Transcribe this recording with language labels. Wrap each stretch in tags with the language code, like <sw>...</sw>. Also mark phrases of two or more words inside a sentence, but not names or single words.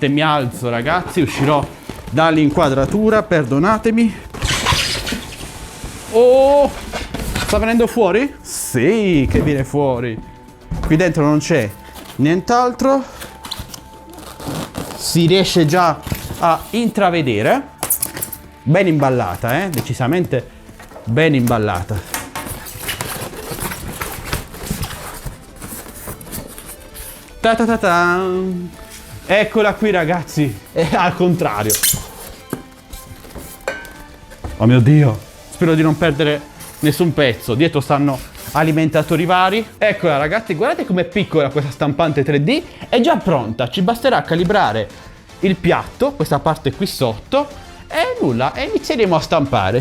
<it>Mi alzo, ragazzi, uscirò dall'inquadratura, perdonatemi. Oh, sta venendo fuori? Sì, che viene fuori. Qui dentro non c'è nient'altro, si riesce già a intravedere. Ben imballata, decisamente ben imballata. Ta ta ta ta. Eccola qui, ragazzi, è al contrario. Oh mio Dio, spero di non perdere nessun pezzo. Dietro stanno alimentatori vari. Eccola, ragazzi, guardate com'è piccola questa stampante 3D, è già pronta, ci basterà calibrare il piatto, questa parte qui sotto, e nulla, e inizieremo a stampare.</it>